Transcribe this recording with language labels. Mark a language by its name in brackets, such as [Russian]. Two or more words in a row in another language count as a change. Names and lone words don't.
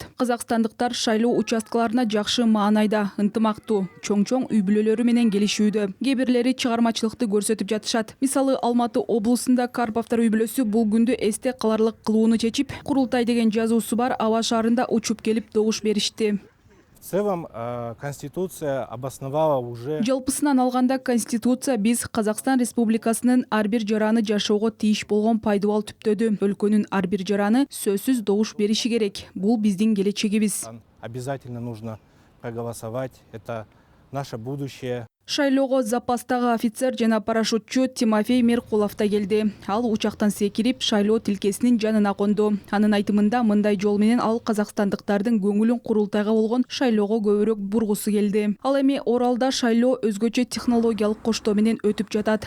[Kyrgyz] Казакстандыктар шайлоо участкаларына жакшы маанайда, ынтымактуу, чоң үй бүлөлөрү менен келишүүдө. Кээ бирлери чыгармачылыкты көрсөтүп жатышат. Мисалы, Алматы облусунда Карповдор үй бүлөсү бул күндү эсте каларлык кылууну чечип, курултай деген жазуусу бар аба шаарында учуп келип добуш беришти. [Russian] В целом Конституция обосновала уже... [Kyrgyz] Жалпысынан алганда Конституция биз Казакстан Республикасынын ар бир жараны жашоого тийиш болгон пайдубал түптөдү. Өлкөнүн ар бир жараны сөзсүз добуш бериши керек. Бул биздин келечегибиз. [Russian] Обязательно нужно проголосовать. Это наше будущее. [Kyrgyz] Шайлоого запастагы офицер жана парашютчу Тимофей Меркулов да келди. Ал учактан секирип, шайлоо тилкесинин жанына конду. Анын айтымында мындай жол менен ал казакстандыктардын көңүлүн курултайга болгон шайлоого көбүрөөк бургусу келди. Ал эми Оралда шайлоо өзгөчө технологиялык коштоо менен өтүп жатат.